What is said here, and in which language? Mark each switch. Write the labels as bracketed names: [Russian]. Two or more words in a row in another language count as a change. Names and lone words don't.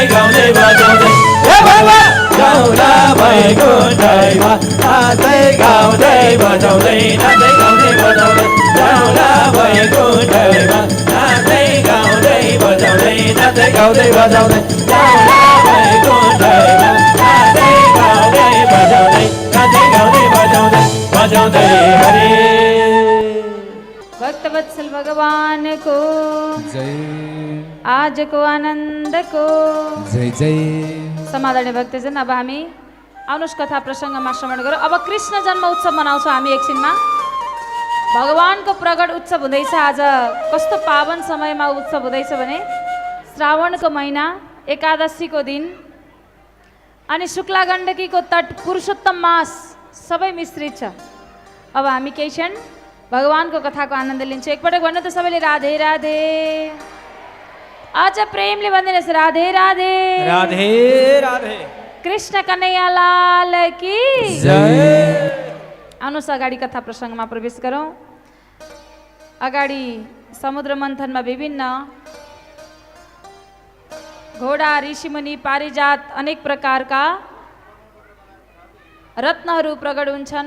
[Nepali] गाउँदै बजाउँदै हे बाबा जाउँला वैकुण्ठैमा नाच्दै गाउँदै बजाउँदै नाच्दै गाउँदै बजाउँदै जाउँला वैकुण्ठैमा नाच्दै गाउँदै बजाउँदै नाच्दै गाउँदै बजाउँदै जाउँला वैकुण्ठैमा नाच्दै गाउँदै बजाउँदै नाच्दै गाउँदै बजाउँदै बजाउँदै हरे भक्तवत्सल भगवान को जय आज को आनंद को जय जय समादरणीय भक्तजन अब हामी आउनुहोस् कथा प्रसङ्गमा श्रवण गरौँ। अब कृष्ण जन्म उत्सव मनाउँछौँ हामी एकछिनमा। भगवानको प्रगट उत्सव हुँदैछ आज। कस्तो पावन समयमा उत्सव हुँदैछ भने श्रावणको महिना एकादशीको दिन अनि शुक्ला गण्डकीको तट पुरुषोत्तम मास सबै मिश्रित छ। अब हामी केही क्षण भगवानको कथाको आनन्द लिन्छौँ। एकपटक भन्नु त सबैले राधे राधे। आज प्रेमले भनिदिनुहोस् राधे राधे राधे राधे [Hindi] कृष्ण कन्हैया लाल की जय [Nepali] आउनुहोस् अगाडि कथा प्रसङ्गमा प्रवेश गरौँ। अगाडि समुद्र मन्थनमा विभिन्न घोडा ऋषिमुनि पारिजात अनेक प्रकारका रत्नहरू प्रकट हुन्छन्।